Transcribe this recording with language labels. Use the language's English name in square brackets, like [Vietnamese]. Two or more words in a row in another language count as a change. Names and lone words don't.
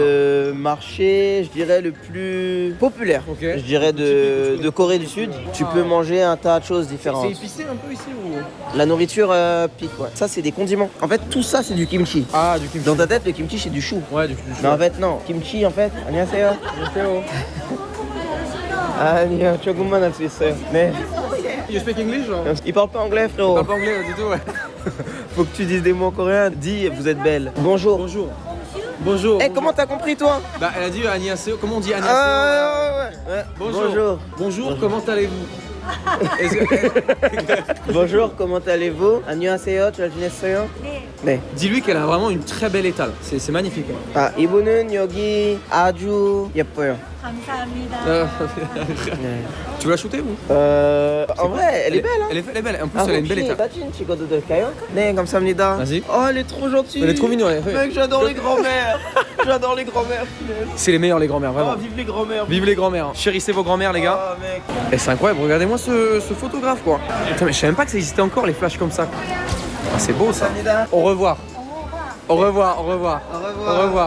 [French] Le marché, je dirais, le plus populaire. Je dirais de Corée du Sud. Tu peux manger un tas de choses différentes. C'est épicé un peu ici ou? La nourriture pique, ouais. Ça, c'est des condiments. En fait, tout ça, c'est du kimchi. Ah, du kimchi. Dans ta tête, le kimchi, c'est du chou. Ouais, du chou. Mais en fait, non. Kimchi, en fait, [Korean] 안녕하세요. 아니요, 조금만 할 수 있어요. 네. [English] You speak English or? [French] Il parle pas anglais, frérot. Il parle pas anglais du tout, ouais. Faut que tu dises des mots en coréen. Dis, vous êtes belle. Bonjour. Bonjour. Bonjour. Eh, comment t'as compris, toi? Bah, elle a dit annyeonghaseyo. Comment on dit annyeonghaseyo? Ouais. Bonjour. Bonjour, comment allez-vous? Bonjour, comment allez-vous? [Korean] 안녕하세요, 잘 지냈어요? 네. [French] Dis-lui qu'elle a vraiment une très belle étale. C'est magnifique. [Korean] 아, 이분은 여기 아주 예뻐요. 감사합니다. 네. [French] Tu veux la shooter ou? En vrai, elle est belle, hein? Elle est belle. En plus, elle a une belle étale. [Korean] 사진 찍어도 될까요? 네, 감사합니다. [French] Vas-y. Oh, elle est trop gentille. Elle est trop mignonne. Mec, j'adore les grands-mères. J'adore les grands-mères. C'est les meilleurs, les grands-mères, vraiment. Oh, vive les grands-mères. Vive les grands-mères. Chérissez vos grands-mères, les gars. Oh, mec. Et c'est incroyable, regardez-moi ce photographe, quoi. Putain, mais je savais même pas que ça existait encore, les flashs comme ça. Ah, c'est beau, ça. Au revoir. Au revoir, au revoir. Au revoir.